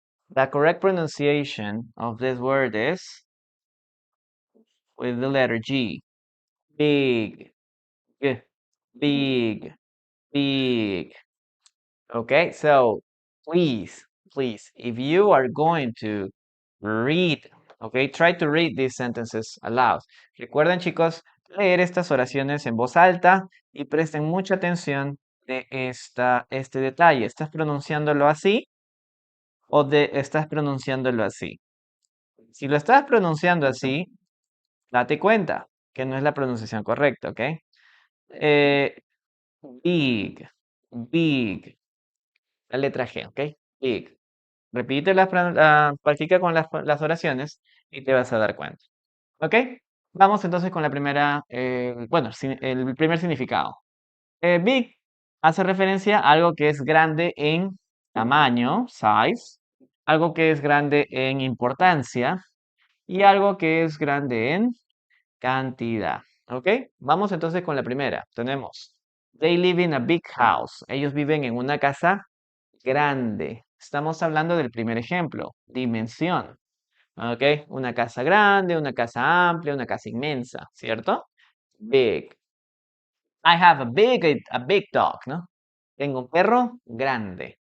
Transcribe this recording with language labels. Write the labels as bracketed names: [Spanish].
[English] The correct pronunciation of this word is with the letter G. Big, g- big, big. Okay, so please, if you are going to read, okay, try to read these sentences aloud. [Spanish] Recuerden, chicos, leer estas oraciones en voz alta y presten mucha atención de este detalle. ¿Estás pronunciándolo así o estás pronunciándolo así? Si lo estás pronunciando así, date cuenta que no es la pronunciación correcta, ¿ok? Eh, big, big, la letra G, ¿ok? Big. Repite practica con las oraciones y te vas a dar cuenta. ¿Ok? Vamos entonces con la primera, bueno, el primer significado. Big hace referencia a algo que es grande en tamaño, size, algo que es grande en importancia y algo que es grande en cantidad. ¿Ok? Vamos entonces con la primera. Tenemos, [English] they live in a big house. [Spanish] Ellos viven en una casa grande. Estamos hablando del primer ejemplo, dimensión. ¿Ok? Una casa grande, una casa amplia, una casa inmensa, ¿cierto? Big. [English] I have a big dog, [Spanish] ¿no? Tengo un perro grande.